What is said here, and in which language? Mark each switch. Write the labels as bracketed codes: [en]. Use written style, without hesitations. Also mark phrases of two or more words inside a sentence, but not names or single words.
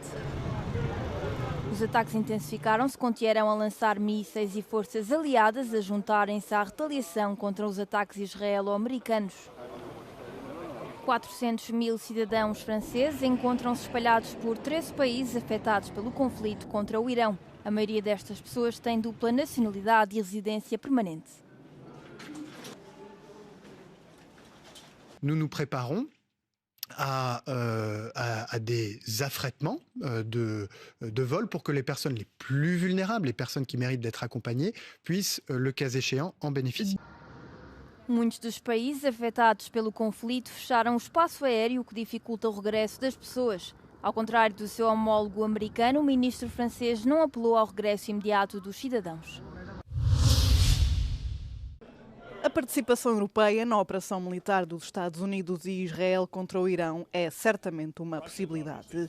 [pt] Os ataques intensificaram-se com Teherão a lançar mísseis e forças aliadas a juntarem-se à retaliação contra os ataques israelo-americanos. 400 mil cidadãos franceses encontram-se espalhados por 13 países afetados pelo conflito contra o Irão. A maioria destas pessoas tem dupla nacionalidade e residência permanente. [fr] Nous nous préparons à des affrètements de vol pour que les personnes les plus vulnérables, les personnes qui méritent d'être accompagnées, puissent, le cas échéant, en bénéficier. [pt] Muitos dos países afetados pelo conflito fecharam o espaço aéreo, o que dificulta o regresso das pessoas. Ao contrário do seu homólogo americano, o ministro francês não apelou ao regresso imediato dos cidadãos. A participação europeia na operação militar dos Estados Unidos e Israel contra o Irão é certamente uma possibilidade.